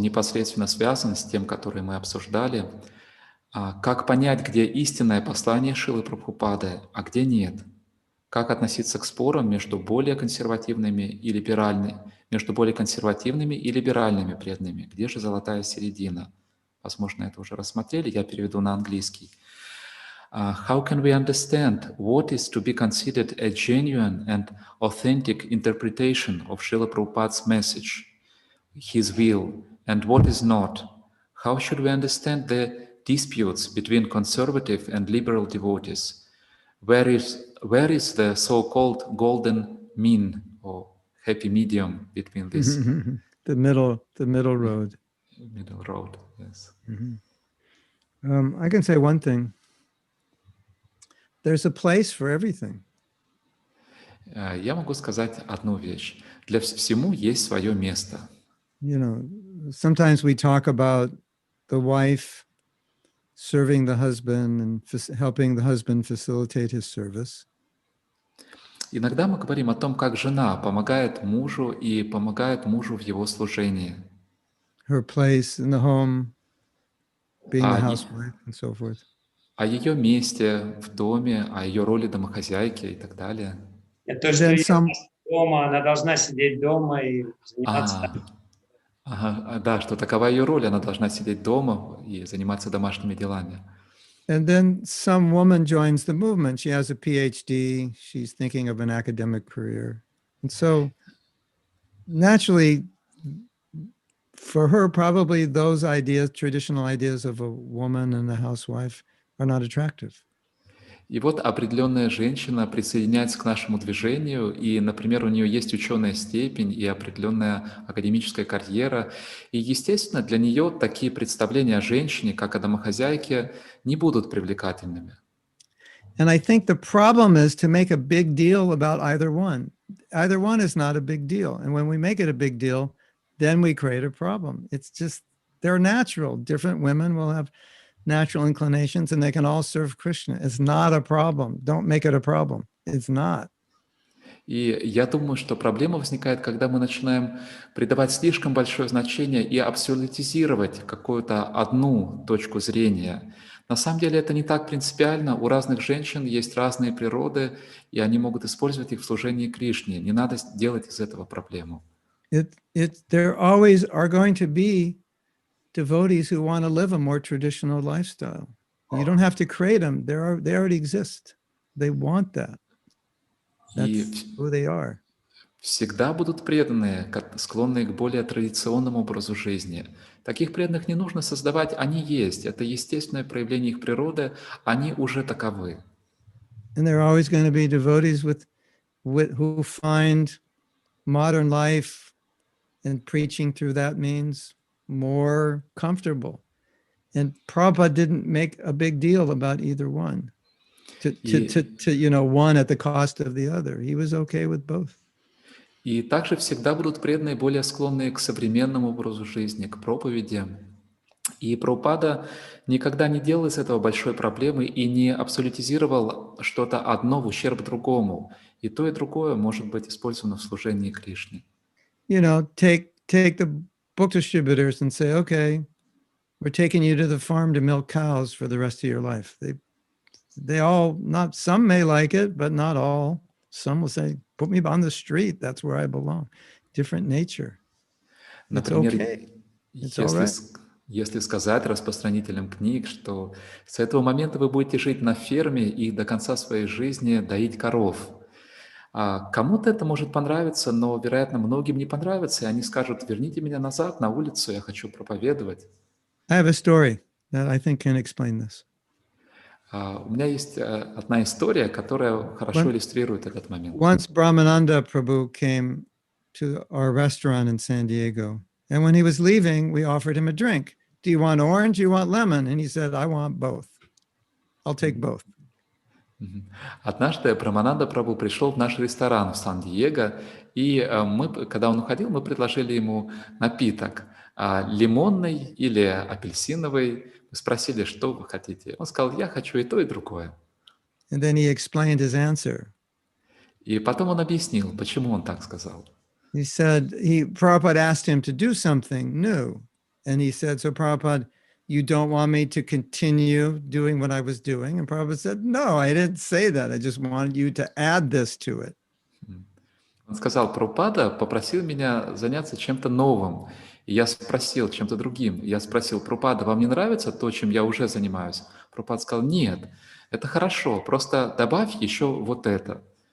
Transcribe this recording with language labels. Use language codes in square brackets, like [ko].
[ru] Он непосредственно связан с тем, который мы обсуждали. Как понять, где истинное послание Шрилы Прабхупады, а где нет? Как относиться к спорам между более консервативными и либеральными, преданными? Где же золотая середина? Возможно, это уже рассмотрели, я переведу на английский. [en] How can we understand what is to be considered a genuine and authentic interpretation of Srila Prabhupada's message, his will, and what is not? How should we understand the disputes between conservative and liberal devotees? Where is the so-called golden mean or happy medium between this? The middle road. Middle road, yes. I can say one thing. There's a place for everything. [ru] Я могу сказать одну вещь. Для всему есть свое место. [en] Sometimes we talk about the wife serving the husband and helping the husband facilitate his service. [ru] Иногда мы говорим о том, как жена помогает мужу и помогает мужу в его служении. [en] Her place in the home, being the housewife and so forth. [ru] О ее месте в доме, о ее роли домохозяйки и так далее. То, что дома, она должна сидеть дома и заниматься. Да, что такова ее роль, она должна сидеть дома и заниматься домашними делами. [en] And then some woman joins the movement. She has a PhD. She's thinking of an academic career. And so naturally, for her, probably those ideas, traditional ideas of a woman and a housewife, are not attractive. [ru] И вот определенная женщина присоединяется к нашему движению, и, например, у нее есть ученая степень и определенная академическая карьера, и, естественно, для нее такие представления о женщине, как о домохозяйке, не будут привлекательными. [en] And I think the problem is to make a big deal about either one. Either one is not a big deal. And when we make it a big deal, then we create a problem. It's just, they're natural. Different women will have natural inclinations and they can all serve Krishna. It's not a problem. Don't make it a problem. It's not. [ru] И я думаю, что проблема возникает, когда мы начинаем придавать слишком большое значение и абсолютизировать какую-то одну точку зрения. На самом деле это не так принципиально. У разных женщин есть разные природы, и они могут использовать их в служении Кришне. Не надо делать из этого проблему. [en] There always are going to be devotees who want to live a more traditional lifestyle. You don't have to create them. They already exist. They want that. That's who they are. [ru] Всегда будут преданные, склонные к более традиционному образу жизни. Таких преданных не нужно создавать, они есть. Это естественное проявление их природы, они уже таковы. [en] And there are always going to be devotees who find modern life and preaching through that means more comfortable. And Prabhupada didn't make a big deal about either one. To one at the cost of the other. He was okay with both. [ru] И также всегда будут преданные, более склонные к современному образу жизни, к проповеди. И Прабхупада никогда не делал из этого большой проблемы и не абсолютизировал что-то одно в ущерб другому. И то, и другое может быть использовано в служении Кришне. [en] Take the book distributors and say, okay, we're taking you to the farm to milk cows for the rest of your life. They all, not some may like it, but not all. Some will say, put me on the street. That's where I belong. Different nature. [ru] Например, [en] It's all right. [ru] Если сказать распространителям книг, что с этого момента вы будете жить на ферме и до конца своей жизни доить коров. Кому-то это может понравиться, но, вероятно, многим не понравится, и они скажут, верните меня назад на улицу, я хочу проповедовать. [en] I have a story that I think can explain this. [ru] У меня есть одна история, которая хорошо иллюстрирует этот момент. [en] Once Brahmananda Prabhu came to our restaurant in San Diego, and when he was leaving, we offered him a drink. Do you want orange? Do you want lemon? And he said, I want both. I'll take both. [ru] Однажды Брамананда Прабху пришел в наш ресторан в Сан-Диего, и когда он уходил, мы предложили ему напиток лимонный или апельсиновый. Мы спросили, что вы хотите. Он сказал, я хочу и то, и другое. [en] And then he explained his answer. [ru] И потом он объяснил, почему он так сказал. [en] He said, Prabhupada asked him to do something new. And he said, so Prabhupada, you don't want me to continue doing what I was doing? And Prabhupada said, no, I didn't say that. I just wanted you to add this to it. [ru] Он сказал, Прабхупада попросил меня заняться чем-то новым. И я спросил, чем-то другим. Я спросил, Прабхупада, вам не нравится то, чем я уже занимаюсь? Прабхупада сказал, нет, это хорошо, просто добавь еще вот это.